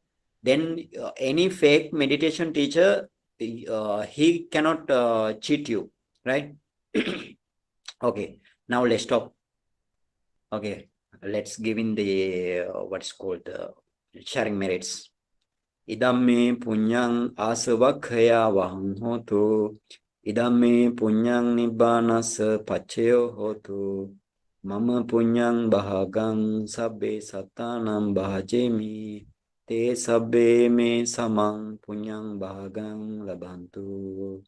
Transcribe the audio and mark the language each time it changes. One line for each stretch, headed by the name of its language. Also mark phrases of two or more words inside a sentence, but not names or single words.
English: Then any fake meditation teacher, he cannot cheat you, right? Okay, now let's stop. Okay, let's give in the what's called sharing merits.
Pali: Idamme punyang asavakhaya vahang hotu. Idamme punyang nibbanasa pacceo hotu. Mama punyang bahagang sabbe satanam bahajemi. Te sabbe me samang punyang bahagang labantu.